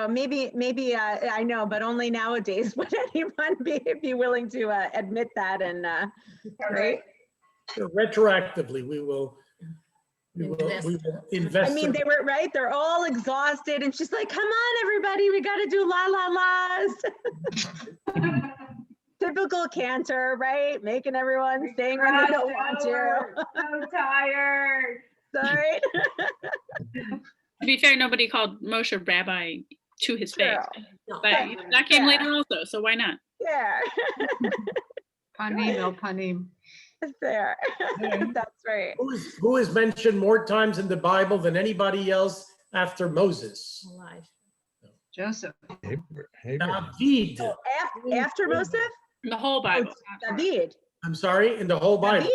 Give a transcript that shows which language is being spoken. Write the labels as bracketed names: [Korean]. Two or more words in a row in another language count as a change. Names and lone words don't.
[English] Maybe I know, but only nowadays would anyone be willing to admit that and right? So retroactively, we will invest. I mean, they were right. They're all exhausted, and she's like, "Come on, everybody, we got to do la la la's." Typical Cantor, right? Making everyone sing when they don't want to. So tired. Sorry. To be fair, nobody called Moshe Rabbi to his face, True. but that came later also, so why not? Yeah. [Hebrew] פנים אל פנים. [English] There. That's right. Who is mentioned more times in the Bible than anybody else after Moses? Joseph. David. After Moses? In the whole Bible. David. I'm sorry, in the whole Bible,